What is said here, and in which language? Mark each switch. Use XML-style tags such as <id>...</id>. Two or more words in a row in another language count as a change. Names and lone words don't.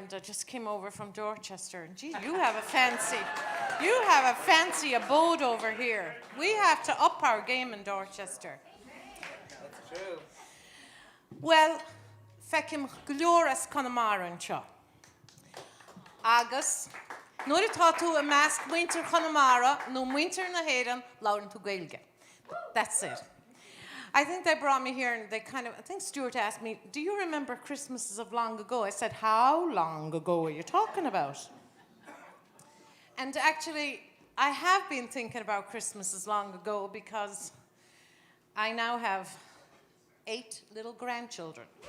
<en>I just came over from Dorchester. And gee, you have a fancy abode over here. We have to up our game in Dorchester. That's true. Well,</en> <ga>fecim glóras Connemara anseo. Agus, nuair atá tú a measc muintir Connemara, nó muintir na héireann, labharann tú Gaeilge.</ga> <en>That's it. I think they brought me here and I think Stuart asked me, do you remember Christmases of long ago? I said, how long ago are you talking about? And actually, I have been thinking about Christmases long ago because I now have 8 little grandchildren.</en>